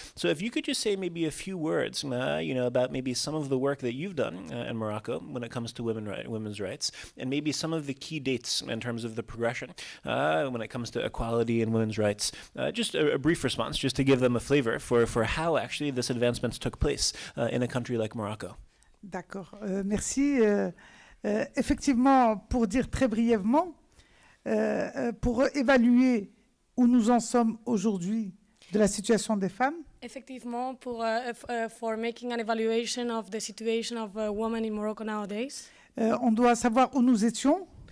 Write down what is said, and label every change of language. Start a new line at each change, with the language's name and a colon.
English: So if you could just say maybe a few words, about maybe some of the work that you've done in Morocco when it comes to women's rights, and maybe some of the key dates in terms of the progression. When it comes to equality and women's rights. Just a brief response, just to give them a flavor for how actually this advancement took place in a country like Morocco.
French: D'accord, merci. Effectivement, pour dire très brièvement, pour évaluer où nous en sommes aujourd'hui de la situation des femmes,
English: Effectivement, for making an evaluation of the situation of women in Morocco nowadays,
French: on doit savoir où nous étions,